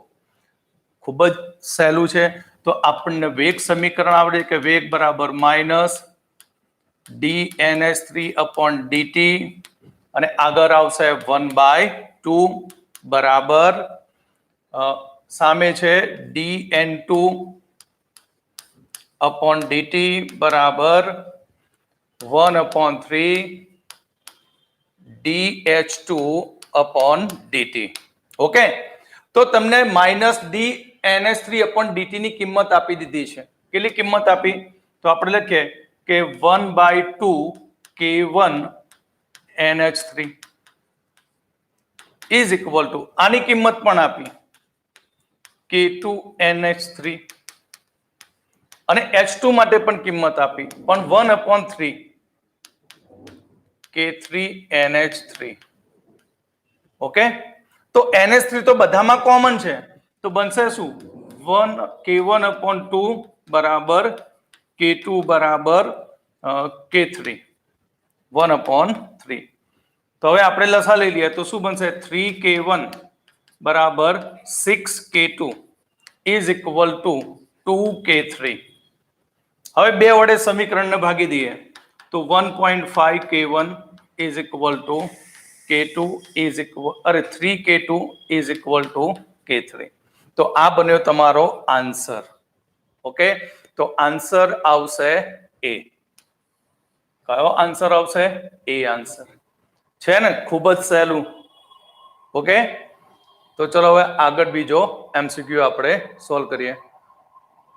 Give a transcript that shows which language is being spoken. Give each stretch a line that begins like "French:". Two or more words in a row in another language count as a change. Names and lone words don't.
Gujarati: ખૂબ જ સહેલું છે. તો આપણને વેગ સમીકરણ આવડે કે વેગ બરાબર -dNH3/dt અને આગળ આવશે 1/2 બરાબર સામે છે dN2/dt બરાબર 1/3 dH2/dt. ઓકે, તો તમને -dNH3/dt ની કિંમત આપી દીધી છે. કેટલી કિંમત આપી? તો આપણે લખીએ કે 1/2 K1NH3
English: is equal to,
Gujarati: આની કિંમત પણ આપી K2NH3, અને H2 માટે પણ કિંમત આપી પણ 1/3 K3NH3. ઓકે, તો NH3 તો બધામાં કોમન છે, તો બનશે શું? K1/2 બરાબર K2 બરાબર K3 1/3. તો હવે આપણે લસા લઈ લઈએ તો શું બનશે? 3K1 બરાબર 6K2
English: is equal to
Gujarati: 2K3. હવે બે વડે સમીકરણને ભાગી દઈએ તો 1.5 K1
English: is equal to
Gujarati: K2
English: is equal
Gujarati: 3K2
English: is equal to
Gujarati: K3. તો આ બન્યો તમારો આન્સર. ઓકે, તો આન્સર આવશે એ. કયો આન્સર આવશે? એ આન્સર છે ને, ખૂબ જ સહેલું. ઓકે, તો ચલો હવે આગળ બીજો MCQ આપણે સોલ્વ કરીએ.